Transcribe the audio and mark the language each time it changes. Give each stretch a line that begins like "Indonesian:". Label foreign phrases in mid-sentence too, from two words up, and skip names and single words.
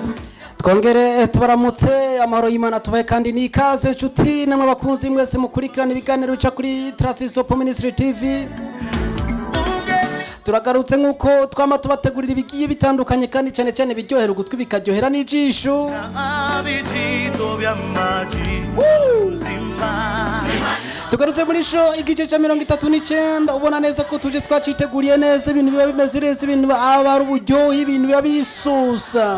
Kinyarwanda: Twongere tubaramutse, amahoro y'Imana tubaye kandi nikaze nshuti namwe bakunzi mwese mukurikirana ibiganiro bica kuri Tarisisi Hope Ministry TV. Turagarutse nkuko twama tubategurira ibigiye bitandukanye kandi cyane cyane biryohera ugutwi bikaryohera n'ijisho. Tugarutse muri show igice cya 39, ubona neza ko tuje twaciteguriye neza, ibintu biba bimeze neza, ibintu aba ari uburyohe, ibintu biba bisusa.